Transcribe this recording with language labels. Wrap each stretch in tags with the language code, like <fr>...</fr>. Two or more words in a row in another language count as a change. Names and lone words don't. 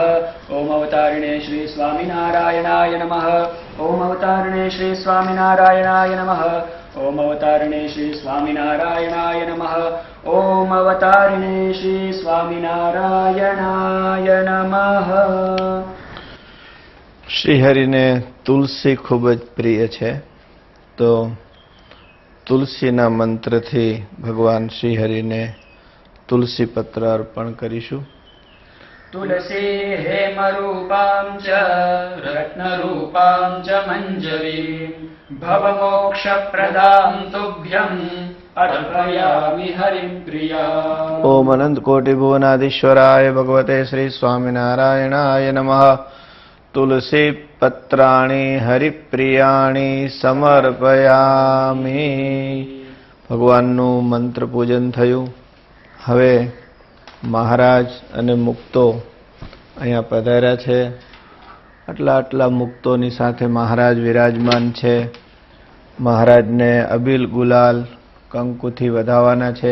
<sa>ॐ अवतारिणे श्री स्वामिनारायणाय नमः। ॐ अवतारिणे श्री स्वामिनारायणाय नमः। ॐ अवतारिणे श्री स्वामिनारायणाय नमः। ॐ अवतारिणे श्री स्वामिनारायणाय नमः।</sa> <gu>શ્રીહરિને તુલસી ખૂબ જ પ્રિય છે, તો તુલસીના મંત્રથી ભગવાન શ્રીહરિને તુલસી પત્ર અર્પણ કરીશું.</gu> <sa>तुलसी हेमरूपां च रत्नरूपां च मञ्जरीं भवमोक्षप्रदां तुभ्यं अर्पयामि हरिं प्रिया। ओम अनंत कोटि भुवनाधीश्वराय भगवते श्री स्वामिनारायणाय नमः। तुलसी पत्राणि हरिप्रियाणि સમર્પયામિ।</sa> <gu>ભગવાનનું મંત્ર પૂજન થયું। હવે મહારાજ અને મુક્તો અહીંયા પધાર્યા છે। આટલા મુક્તોની સાથે મહારાજ વિરાજમાન છે। મહારાજને અબીલ ગુલાલ કંકુથી વધાવવાના છે।</gu>